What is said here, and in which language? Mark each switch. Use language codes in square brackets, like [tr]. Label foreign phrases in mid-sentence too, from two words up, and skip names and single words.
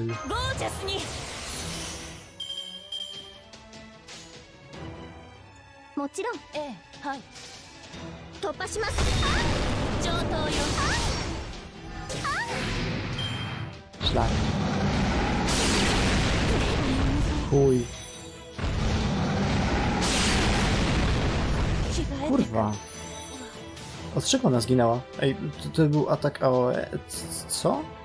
[ja] ゴージャスにもちろんええはい突破します上等よ [pl] Szlak. Chuj. Kurwa. Od czego ona zginęła? Ej, to był atak AOE. Co?